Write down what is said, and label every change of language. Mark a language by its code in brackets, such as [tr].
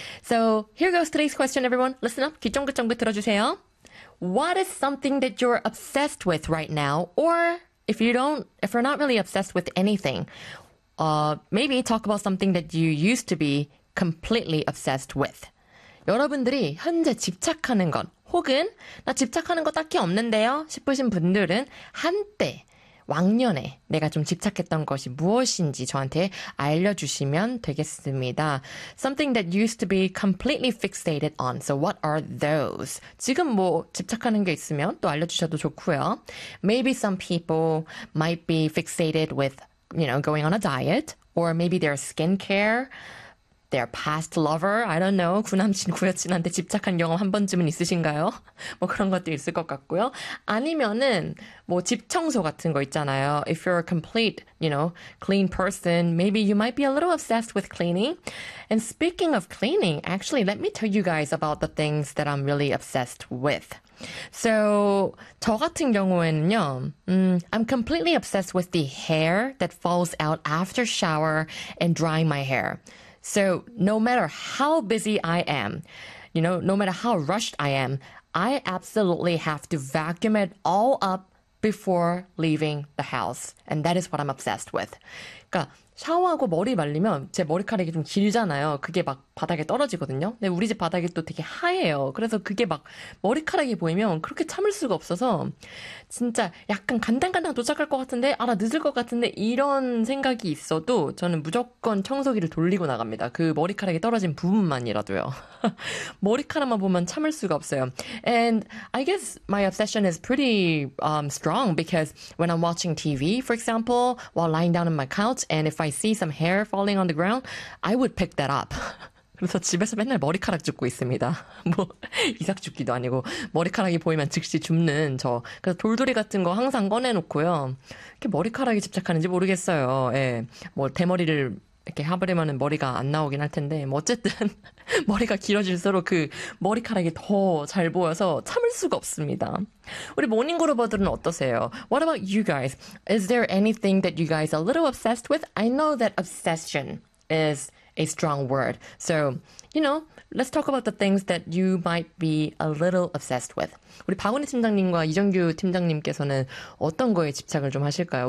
[en] So here goes today's question, everyone. Listen up, [ko] 귀쫑긋쫑긋 들어주세요. [en] What is something that you're obsessed with right now, or if you're not really obsessed with anything? Maybe talk about something that you used to be completely obsessed with. [ko] 여러분들이 현재 집착하는 것 혹은 나 집착하는 거 딱히 없는데요 싶으신 분들은 한때 왕년에 내가 좀 집착했던 것이 무엇인지 저한테 알려주시면 되겠습니다. [en] Something that used to be completely fixated on. So what are those? [ko] 지금 뭐 집착하는 게 있으면 또 알려주셔도 좋고요. [en] Maybe some people might be fixated with you know, going on a diet, or maybe their skincare, their past lover, I don't know, [ko] 구남친, 구여친한테 집착한 경험 한 번쯤은 있으신가요? 뭐 그런 것도 있을 것 같고요. 아니면은 뭐 집 청소 같은 거 있잖아요. [en] If you're a complete, you know, clean person, maybe you might be a little obsessed with cleaning. And speaking of cleaning, actually, let me tell you guys about the things that I'm really obsessed with. So, [ko] 저 같은 경우에는요, [en] I'm completely obsessed with the hair that falls out after shower and drying my hair. So, no matter how busy I am, you know, no matter how rushed I am, I absolutely have to vacuum it all up before leaving the house. And that is what I'm obsessed with. [ko] 그러니까 샤워하고 머리 말리면 제 머리카락이 좀 길잖아요. 그게 막 바닥에 떨어지거든요. 근데 우리 집 바닥이 또 되게 하얘요. 그래서 그게 막 머리카락이 보이면 그렇게 참을 수가 없어서 진짜 약간 간당간당 도착할 것 같은데 아, 나 늦을 것 같은데 이런 생각이 있어도 저는 무조건 청소기를 돌리고 나갑니다. 그 머리카락이 떨어진 부분만이라도요. 머리카락만 보면 참을 수가 없어요. [en] And I guess my obsession is pretty strong because when I'm watching TV, for example, while lying down on my couch and if I see some hair falling on the ground, I would pick that up. [ko] 그래서 집에서 맨날 머리카락 줍고 있습니다. 뭐 이삭 줍기도 아니고 머리카락이 보이면 즉시 줍는 저. 그래서 돌돌이 같은 거 항상 꺼내놓고요. 이렇게 머리카락이 집착하는지 모르겠어요. 예, 뭐 대머리를 이렇게 해버리면 머리가 안 나오긴 할 텐데 뭐 어쨌든 머리가 길어질수록 그 머리카락이 더 잘 보여서 참을 수가 없습니다. 우리 모닝그룹어들은 어떠세요? [en] What about you guys? Is there anything that you guys are a little obsessed with? I know that obsession is a strong word. So, you know, let's talk about the things that you might be a little obsessed with. [ko] 우리 박은희 팀장님과 이정규 팀장님께서는 어떤 거에 집착을 좀 하실까요?